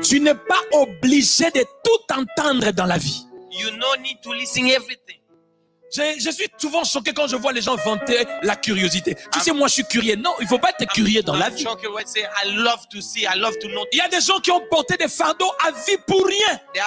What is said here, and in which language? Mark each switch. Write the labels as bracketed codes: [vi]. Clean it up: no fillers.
[fr] Tu n'es pas obligé de tout entendre dans la vie. [en] You don't need to listen everything. [fr] Je suis souvent choqué quand je vois les gens vanter la curiosité. Tu sais, moi je suis curieux. Non, il ne faut pas être curieux dans la vie. Il y a des gens qui ont porté des fardeaux à vie pour rien.